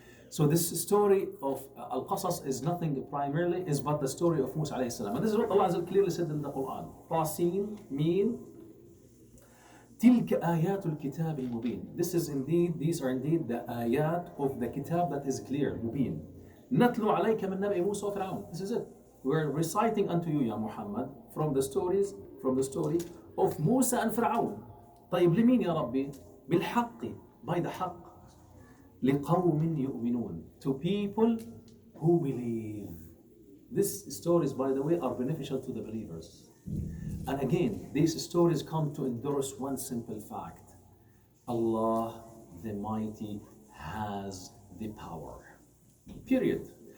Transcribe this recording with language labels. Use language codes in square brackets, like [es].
[en] So this story of Al-Qasass is nothing primarily is but the story of Musa alayhi salam. And this is what Allah clearly said in the Quran. Tasin, Meen, [ar] تلك آيات الكتاب المبين. [en] These are indeed the ayat of the kitab that is clear, مبين. [ar] نتلو عليك من نبأ موسى وفرعون. [en] This is it. We're reciting unto you, Ya Muhammad, from the story of Musa and Fir'aun. [ar] طيب لمين يا ربي؟ بالحق, [en] by the [ar] حق. لقوم يؤمنون, [en] to people who believe. These stories, by the way, are beneficial to the believers. And again, these stories come to endorse one simple fact. Allah the Mighty has the power. Period.